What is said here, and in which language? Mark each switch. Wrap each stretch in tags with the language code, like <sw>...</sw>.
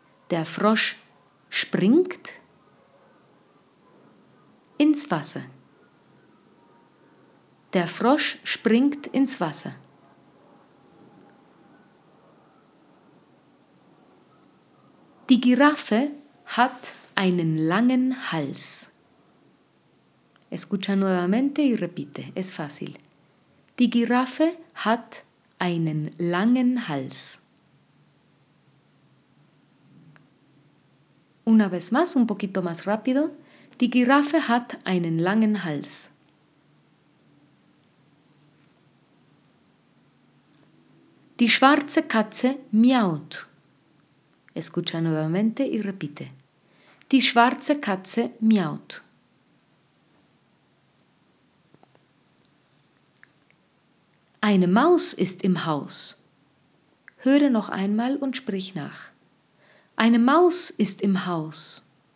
<de>Der Frosch springt ins Wasser. Der Frosch springt ins Wasser. Die Giraffe hat einen langen Hals.</de> <es>Escucha nuevamente y repite. Es fácil.</es> <de>Die Giraffe hat einen langen Hals.</de> <es>Una vez más, un poquito más rápido.</es> <de>Die Giraffe hat einen langen Hals. Die schwarze Katze miaut.</de> <es>Escucha nuevamente y repite.</es> <de>Die schwarze Katze miaut. Eine Maus ist im Haus. Höre noch einmal und sprich nach. Eine Maus ist im Haus.</de>